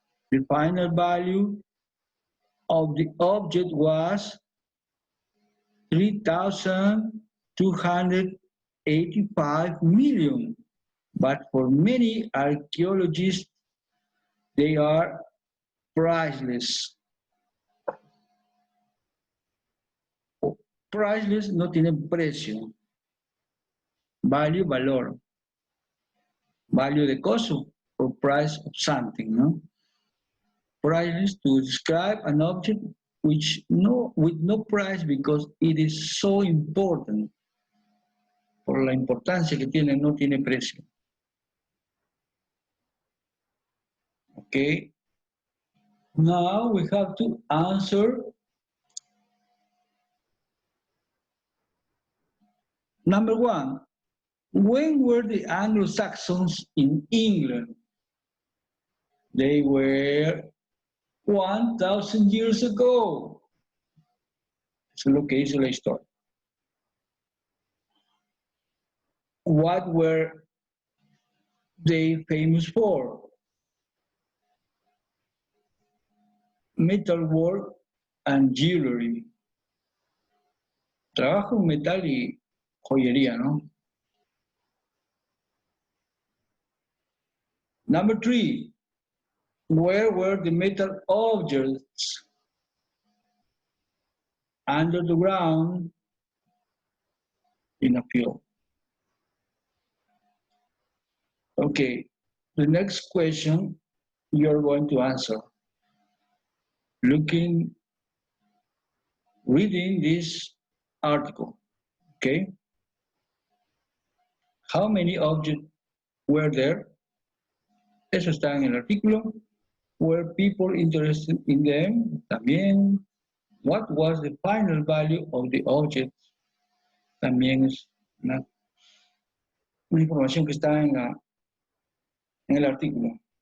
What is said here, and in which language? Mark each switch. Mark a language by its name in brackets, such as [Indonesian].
[English] The final value of the object was $3,285 million, but for many archaeologists, they are priceless. [Spanish] Priceless no tiene precio. [English] Value, valor. Value [Spanish] de costo, [English] or price of something, no? Priceless to describe an object with no price because it is so important. [Spanish] Por la importancia que tiene, no tiene precio. [English] Okay. Now we have to answer number 1. When were the Anglo-Saxons in England? They were 1,000 years ago. [Spanish] Eso es lo que dice la historia. [English] What were they famous for? Metalwork and jewelry. [Spanish] Trabajo en metal y joyería, ¿no? [English] Number 3, where were the metal objects? Under the ground, in a field. Okay, the next question you're going to answer. Reading this article, okay? How many objects were there? [Spanish] Eso está en el artículo. [English] Were people interested in them? [Spanish] También. [English] What was the final value of the objects? [Spanish] También es una información que está en el artículo.